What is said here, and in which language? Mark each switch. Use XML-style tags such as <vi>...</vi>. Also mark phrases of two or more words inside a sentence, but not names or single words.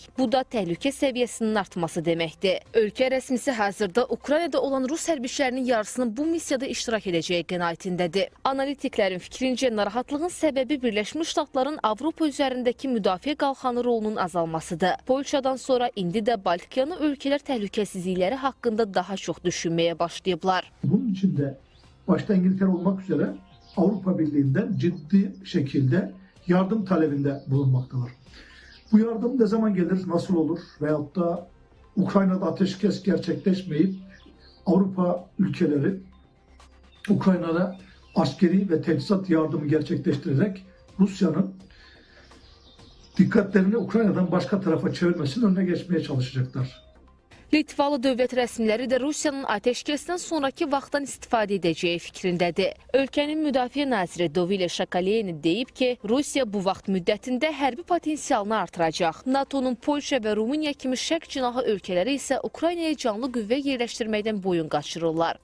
<az>Bu da təhlükə səviyyəsinin artması deməkdir. Ölkə rəsmisi hazırda Ukraynada olan Rus hərbiçilərinin yarısının bu missiyada iştirak edəcəyi qənaətindədir. Analitiklərin fikrincə narahatlığın səbəbi Birləşmiş Ştatların Avropa üzərindəki müdafiə qalxanı rolunun azalmasıdır. Polşadan sonra indi də Baltikyanı ölkələr təhlükəsizlikləri haqqında daha çox düşünməyə başlayıblar.</az> <tr>Bunun için de başta İngiltere olmak üzere Avrupa Birliği'nden ciddi şekilde yardım talebinde bulunmaktalar. Bu yardım ne zaman gelir, nasıl olur veyahut da Ukrayna'da ateşkes gerçekleşmeyip Avrupa ülkeleri Ukrayna'da askeri ve teçhizat yardımı gerçekleştirerek Rusya'nın dikkatlerini Ukrayna'dan başka tarafa çevirmesinin önüne geçmeye çalışacaklar.</tr> <az>Litvalı dövlət rəsmiləri də Rusiyanın ateşkəsdən sonraki vaxtdan istifadə edəcəyi fikrindədir. Ölkənin müdafiə naziri Dovile Şakaleyni deyib ki, Rusiya bu vaxt müddətində hərbi potensialını artıracaq. NATO'nun Polşa və Rumıniya kimi şərq cinahı ölkələri isə Ukraynaya canlı qüvvə yerləşdirməkdən boyun qaçırırlar.</az>